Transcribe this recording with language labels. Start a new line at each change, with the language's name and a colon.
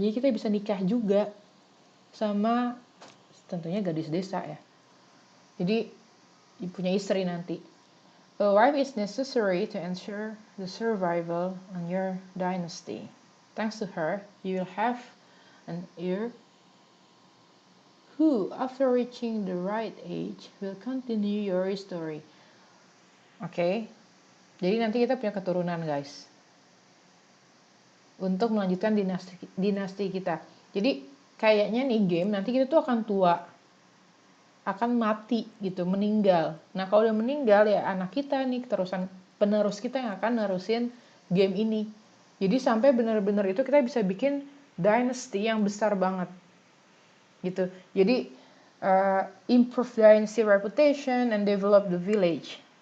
Indonesian: Jadi kita bisa nikah juga sama tentunya gadis desa ya. Jadi punya istri nanti.
English: A wife is necessary to ensure the survival on your dynasty. Thanks to her, you will have an heir who, after reaching the right age, will continue your story.
Indonesian: Oke, jadi nanti kita punya keturunan guys. Untuk melanjutkan dinasti kita. Jadi kayaknya nih game nanti kita tuh akan tua. akan mati gitu, meninggal. Nah kalau udah meninggal ya anak kita nih penerus kita yang akan nerusin game ini. Jadi sampai benar-benar itu kita bisa bikin dynasty yang besar banget gitu.
English: Jadi improve dynasty reputation and develop the village.